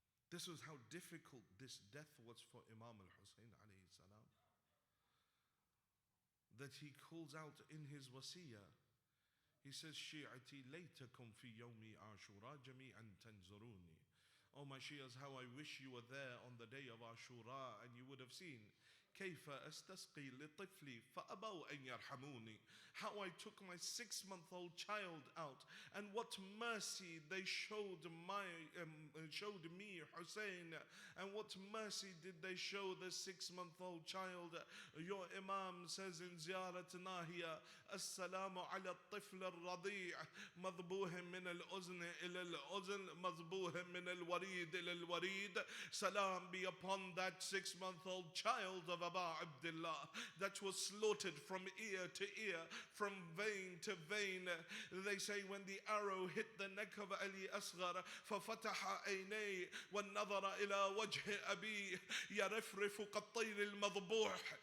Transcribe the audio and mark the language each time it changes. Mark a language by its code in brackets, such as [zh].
[en] This was how difficult this death was for Imam al-Husayn alayhi salam, that he calls out in his wasiyah. He says, [ar] Shi'ati laytakum fi yawmi Ashura jami'an tanzuruni. [en] Oh my Shias, how I wish you were there on the day of Ashura and you would have seen [ar] كيف أستسقي لطفلي فأبوا أن يرحموني. [en] How I took my 6-month-old child out, and what mercy they showed me, Husayn, and what mercy did they show the 6-month-old child. Your Imam says in Ziyarat Nahiya, [ar] Assalamu ala الطفل الرضيع مذبوح من الأذن إلى الأذن مذبوح من الوريد إلى الوريد. [en] Salam be upon that 6-month-old child of Aba Abdullah that was slaughtered from ear to ear, from vein to vein. They say when the arrow hit the neck of Ali Asghar, [ar] ففتح عينيه والنظر إلى وجه أبيه يرفرف كالطير المذبوح.